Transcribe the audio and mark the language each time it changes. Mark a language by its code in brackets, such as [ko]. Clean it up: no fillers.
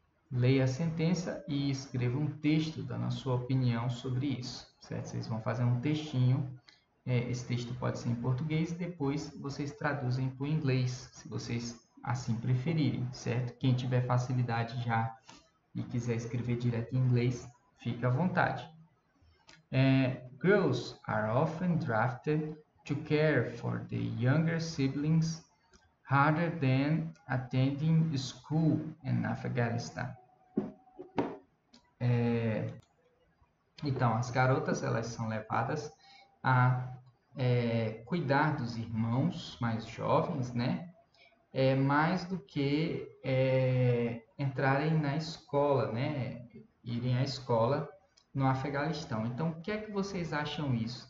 [pt] Leia a sentença e escreva um texto dando a sua opinião sobre isso, certo? Vocês vão fazer um textinho, esse texto pode ser em português, depois vocês traduzem para o inglês, se vocês assim preferirem, certo? Quem tiver facilidade já e quiser escrever direto em inglês, fica à vontade. [en] Girls are often drafted to care for the younger siblings rather than attending school in Afghanistan. [pt] Então, as garotas elas são levadas a cuidar dos irmãos mais jovens, né? Mais do que entrarem na escola, né? Irem à escola no Afeganistão. Então, o que é que vocês acham isso?